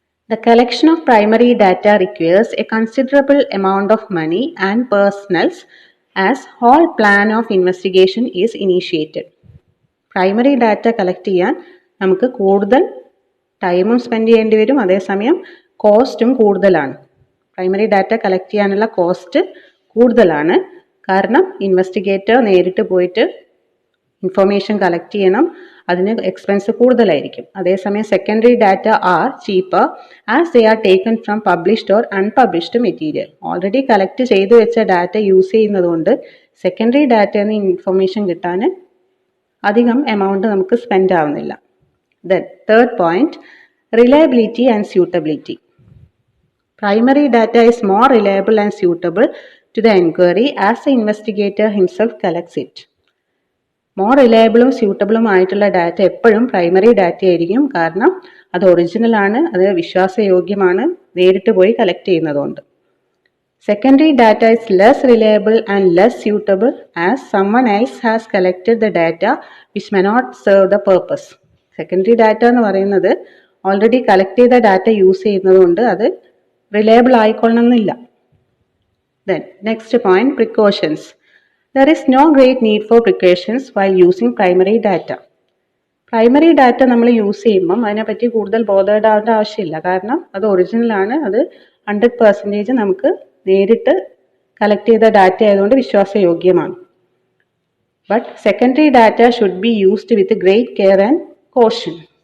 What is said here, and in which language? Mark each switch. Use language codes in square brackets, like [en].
[en] The collection of primary data requires a considerable amount of money and personnel as whole plan of investigation is initiated. [ml] Primary data collect ചെയ്യാൻ നമുക്ക് കൂടുതൽ ടൈമും spend ചെയ്യേണ്ടി വരും, അതേസമയം കോസ്റ്റും കൂടുതലാണ്. പ്രൈമറി ഡാറ്റ കളക്ട് ചെയ്യാനുള്ള കോസ്റ്റ് കൂടുതലാണ്. കാരണം ഇൻവെസ്റ്റിഗേറ്റർ നേരിട്ട് പോയിട്ട് ഇൻഫർമേഷൻ കളക്ട് ചെയ്യണം, അതിന് എക്സ്പെൻസ് കൂടുതലായിരിക്കും. അതേസമയം [en] Secondary data are cheaper as they are taken from published or unpublished material. [ml] Already collect ചെയ്തു വെച്ച ഡാറ്റ യൂസ് ചെയ്യുന്നതുകൊണ്ട് സെക്കൻഡറി ഡാറ്റയിൽ നിന്ന് ഇൻഫർമേഷൻ കിട്ടാൻ അധികം എമൗണ്ട് നമുക്ക് സ്പെൻഡ് ആവുന്നില്ല. [en] Then third point, reliability and suitability. Primary data is more reliable and suitable to the inquiry as the investigator himself collects it. [ml] More റിലയബിളും സ്യൂട്ടബിളും ആയിട്ടുള്ള ഡാറ്റ എപ്പോഴും പ്രൈമറി ഡാറ്റ ആയിരിക്കും. കാരണം അത് ഒറിജിനൽ ആണ്, അത് വിശ്വാസയോഗ്യമാണ്, നേരിട്ട് പോയി കളക്ട് ചെയ്യുന്നതുകൊണ്ട്. [en] Secondary data is less reliable and less suitable as someone else has collected the data which may not serve the purpose. [ml] Secondary data എന്ന് പറയുന്നത് ഓൾറെഡി കളക്ട് ചെയ്ത ഡാറ്റ യൂസ് ചെയ്യുന്നതുകൊണ്ട് അത് reliable ആയിക്കൊള്ളണമെന്നില്ല. [en] Then next point, precautions. There is no great need for precautions while using primary data. [ml] Primary data നമ്മൾ use ചെയ്യുമ്പം അതിനെപ്പറ്റി കൂടുതൽ bothered ആവേണ്ട ആവശ്യമില്ല. കാരണം അത് ഒറിജിനൽ ആണ്, അത് 100% നമുക്ക് നേരിട്ട് കളക്ട് ചെയ്ത ഡാറ്റ ആയതുകൊണ്ട് വിശ്വാസയോഗ്യമാണ്. [en] But secondary data should be used with great care and caution.